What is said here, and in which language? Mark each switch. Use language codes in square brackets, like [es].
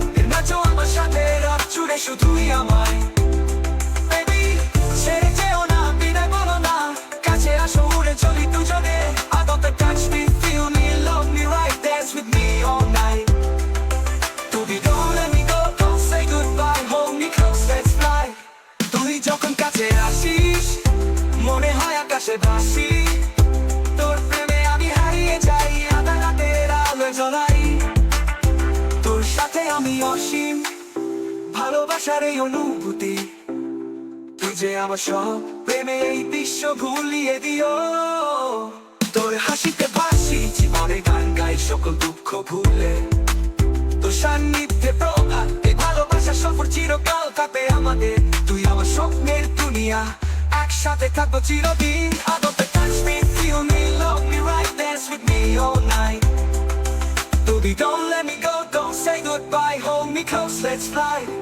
[bn] নাচো আমার সাথে রাত জুড়ে, শুধুই আমায়। বেবি ছেড়ে যেও না, বিদায় বলো না, কাছে আসো, উড়ে চলি দুজনে। [en] I thought that touch me, feel me, love me right, dance with me all night. Baby, don't let me go, don't say goodbye, hold me close, let's fly. [bn] তুই যখন কাছে আসিস, মনে হয় আকাশে ভাসি। তোর প্রেমে আমি হারিয়ে যাই, আধা রাতের আলো জ্বলাই। তোর সাথে আমি অসীম, ভালোবাসার এই অনুভূতি। তুই যে আমার সব, প্রেমে এই বিশ্ব ভুলিয়ে দিও। তোর হাসিতে ভাসি, জীবনে গান গাই, সকল দুঃখ ভুলে। তোর সান্নিধ্যে প্রভাত, এই ভালোবাসার সফর চিরকাল থাকবে আমাদের। তুই আমার স্বপ্নের দুনিয়া, একসাথে থাকবো চিরদিন। [en] I thought that touch me, feel me, love me right, dance with me all night. Baby, don't let me go, don't say goodbye, hold me close, let's fly.